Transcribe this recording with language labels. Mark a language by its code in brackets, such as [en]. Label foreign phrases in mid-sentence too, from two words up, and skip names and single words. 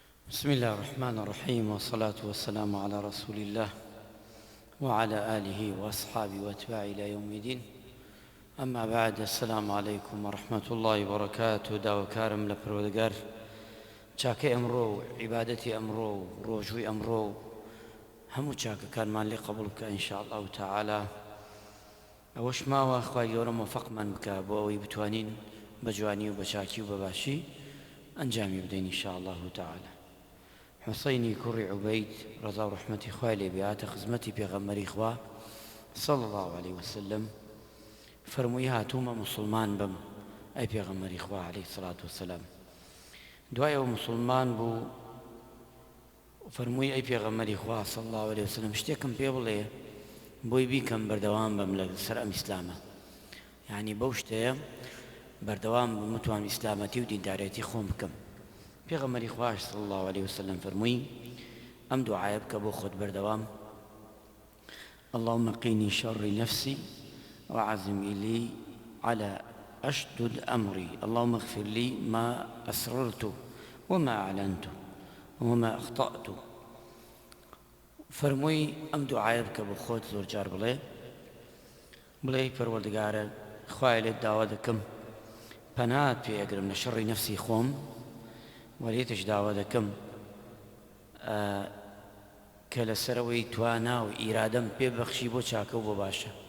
[ar] بسم الله الرحمن الرحيم، والصلاة والسلام على رسول الله وعلى آله وأصحابه وأتباعه إلى يوم الدين. أما بعد، السلام عليكم ورحمة الله وبركاته. [ckb] داوكارم لپروردگار چاکەی ئەمڕۆ و عیبادەتی ئەمڕۆ و ڕۆژووی ئەمڕۆ و هەموو چاکەکانمان لێ قبول بکە [ar] ئینشاء الله تعالى. [ckb] ئەوەش ماوە خوای گەورە موفقمان بکە بۆ ئەوەی بتوانین بە جوانی و بە چاکی و بە باشی ئەنجامی بدەین [ar] ئینشاء الله تعالى. [ckb] حسینی کوڕی عوبەید ڕەزا و ڕەحمەتی خوای لێ بێ هاتە خزمەتی پێغەمبەری خوا [ar] صلى الله عليه وسلم. [ckb] فەرمووی هاتوومە موسڵمان بم ئەی پێغەمبەری خوا [ar] عليه الصلاة والسلام. [ckb] دوای ئەو موسڵمان بوو، فەرمووی ئەی پێغەمبەری خوا [ar] صلى الله عليه وسلم [ckb] شتێکم پێ بڵێ بۆی بیکەم بەردەوام بم لەسەر ئەم ئیسلامە، یعنی بەو شتەیە بەردەوام بم بتوانم ئیسلامەتی و دیندارەتی خۆم بکەم. پێغەمبەری خوا [ar] صلى الله عليه وسلم [ckb] فەرمووی ئەم دوعایە بکە بۆ خۆت بەردەوام: [ar] اللهم قیني شر نفسي وعزم لي على أشدد أمري، اللهم اغفر لي ما أسررت وما أعلنت وما أخطأت. [ckb] فەرمووی ئەم دوعایە بکە بۆ خۆت زۆر جار بڵێ پەروەردگارە خوای لێت داوا دەکەم پەنات پێ ئەگرم لە شەڕی نەفسی خۆم، وەلێتش داوا دەکەم کە لەسەرەوەی توانا و ئیرادەم پێبەخشی بۆ چاکە و بۆ باشە.